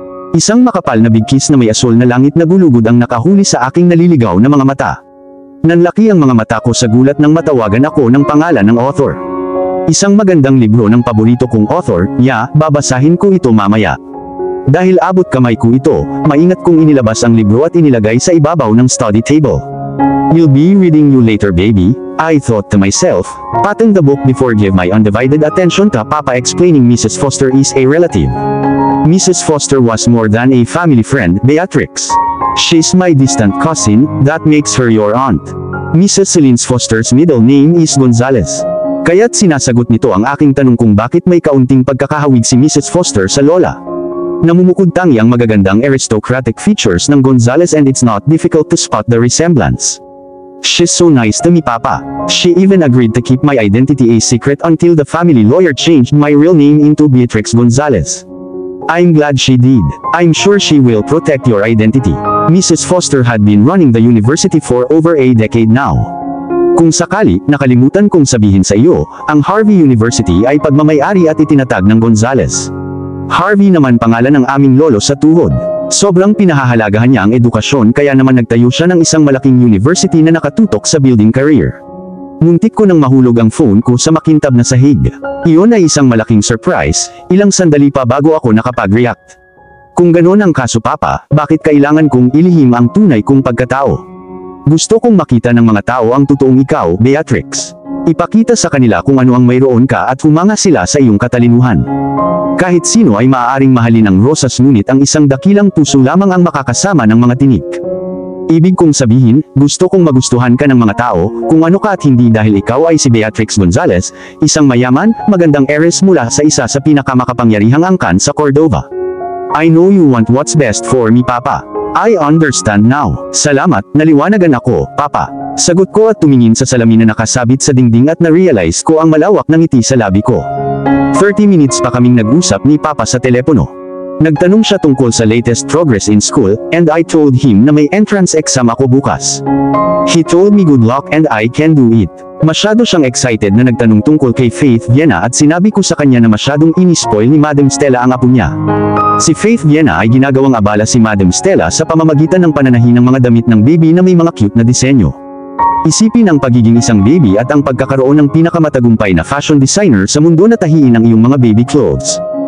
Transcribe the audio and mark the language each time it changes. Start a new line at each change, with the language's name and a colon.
Filipino: Isang makapal na bigkis na may asol na langit na gulugod ang nakahuli sa aking naliligaw na mga mata. Nanlaki ang mga mata ko sa gulat nang matawagan ako ng pangalan ng author. Isang magandang libro ng paborito kong author, babasahin ko ito mamaya. Dahil abot kamay ko ito, maingat kong inilabas ang libro at inilagay sa ibabaw ng study table.
English: You'll be reading you later, baby, I thought to myself, patting the book before give my undivided attention to Papa explaining Mrs. Foster is a relative. Mrs. Foster was more than a family friend, Beatrix. She's my distant cousin, that makes her your aunt. Mrs. Celine Foster's middle name is Gonzales.
Filipino: Kaya't sinasagot nito ang aking tanong kung bakit may kaunting pagkakahawig si Mrs. Foster sa lola. Namumukod tangi ang magagandang
English: aristocratic features ng Gonzales and it's not difficult to spot the resemblance. She's so nice to me, Papa. She even agreed to keep my identity a secret until the family lawyer changed my real name into Beatrix Gonzales. I'm glad she did. I'm sure she will protect your identity. Mrs. Foster had been running the university for over a decade now.
Filipino: Kung sakali, nakalimutan kong sabihin sa iyo, ang Harvey University ay pagmamay-ari at itinatag ng Gonzales. Harvey naman pangalan ng aming lolo sa tuhod. Sobrang pinahahalagahan niya ang edukasyon kaya naman nagtayo siya ng isang malaking university na nakatutok sa building career. Muntik ko nang mahulog ang phone ko sa makintab na sahig. Iyon ay isang malaking surprise, ilang sandali pa bago ako nakapag-react. Kung ganon ang kaso, Papa, bakit kailangan kong ilihim ang tunay kong pagkatao? Gusto kong makita ng mga tao ang totoong ikaw, Beatrix. Ipakita sa kanila kung ano ang mayroon ka at humanga sila sa iyong katalinuhan. Kahit sino ay maaaring mahalin ang rosas ngunit ang isang dakilang puso lamang ang makakasama ng mga tinik. Ibig kong sabihin, gusto kong magustuhan ka ng mga tao, kung ano ka at hindi dahil ikaw ay si Beatrix Gonzales, isang mayaman, magandang heiress mula sa isa sa pinakamakapangyarihang angkan sa Cordova.
English: I know you want what's best for me, Papa. I understand now.
Filipino: Salamat, naliwanagan ako,
English: Papa.
Filipino: Sagot ko at tumingin sa salamin na nakasabit sa dingding at na-realize ko ang malawak ng ngiti sa labi ko. 30 minutes pa kaming nag-usap ni Papa sa telepono. Nagtanong siya tungkol sa
English: latest progress in school, and I told him
Filipino: na may entrance exam ako bukas.
English: He told me good luck and I can do it.
Filipino: Masyado siyang excited na nagtanong tungkol kay Faith Viena at sinabi ko sa kanya na masyadong inispoil ni Madam Stella ang apo niya. Si Faith Viena ay ginagawang abala si Madam Stella sa pamamagitan ng pananahi ng mga damit ng baby na may mga cute na disenyo. Isipin ang pagiging isang baby at ang pagkakaroon ng pinakamatagumpay na fashion designer sa mundo na tahiin ang iyong mga baby clothes.